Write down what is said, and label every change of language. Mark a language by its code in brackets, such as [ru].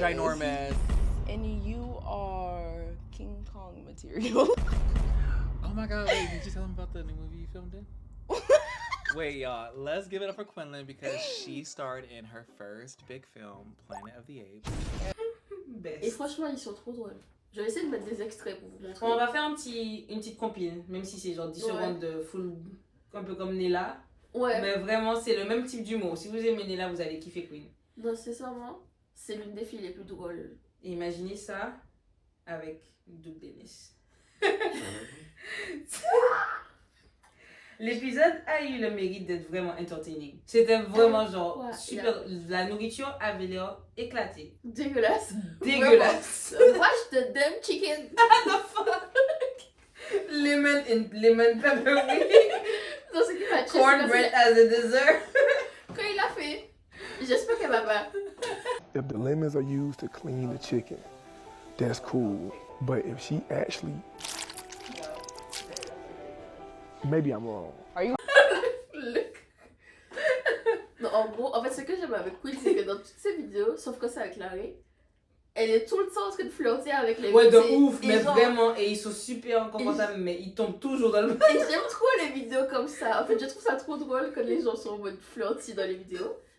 [en] you're ginormous. And you are King Kong material. Oh my God! Wait, did you tell them about the new movie you filmed in? Wait, y'all, let's give it up for Quinlan because she starred in her first big film, Planet of the Apes. Best. [fr] Et franchement, ils sont trop drôles. Je vais essayer de mettre des extraits pour vous montrer. On va faire une petite compile, même si c'est genre 10 secondes de full, un peu comme Nella. Ouais. Mais vraiment, c'est le même type d'humour. Si vous aimez Nella, vous allez kiffer Queen. Non, sincèrement, c'est l'une des filles les plus drôles. Et imaginez ça avec Duke Dennis. L'épisode a eu le mérite d'être vraiment entertaining. C'était vraiment genre super. La nourriture avait l'air éclatée. Dégueulasse. Dégueulasse. [en] Watch the damn chicken. Lemon pepperoni. [fr] Non, c'est qui m'a tué. [en] Cornbread as a dessert. [fr] Quand il l'a fait, j'espère qu'elle va pas. [en] If the lemons are used to clean the chicken, that's cool. But if she actually, maybe I'm wrong. [fr] Non, en gros, en fait, ce que j'aime avec Queen, c'est que dans toutes ses vidéos, sauf que c'est avec Larry, elle est tout le temps en train de flirter avec les Ouais, de beautés. ouf, Et mais genre, vraiment, et ils sont super inconfortables, mais ils tombent toujours dans le... Et j'aime trop les vidéos comme ça. En fait, je trouve ça trop drôle quand les gens sont en mode flirty dans les vidéos.